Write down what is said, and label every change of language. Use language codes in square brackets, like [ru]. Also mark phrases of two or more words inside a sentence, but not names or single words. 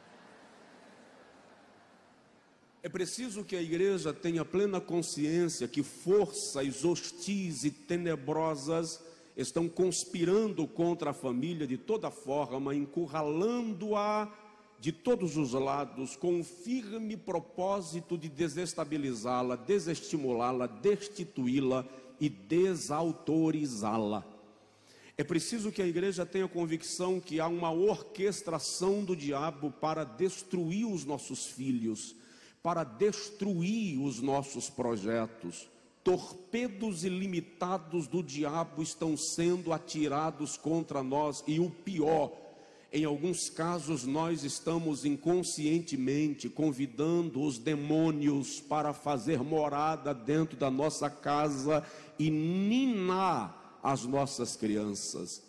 [pt] É preciso que a igreja tenha plena consciência que forças hostis e tenebrosas estão conspirando contra a família de toda forma, encurralando-a de todos os lados, com o firme propósito de desestabilizá-la, desestimulá-la, destituí-la e desautorizá-la. É preciso que a igreja tenha convicção que há uma orquestração do diabo para destruir os nossos filhos, para destruir os nossos projetos. Torpedos ilimitados do diabo estão sendo atirados contra nós, e o pior, em alguns casos nós estamos inconscientemente convidando os demônios para fazer morada dentro da nossa casa e ninar as nossas crianças.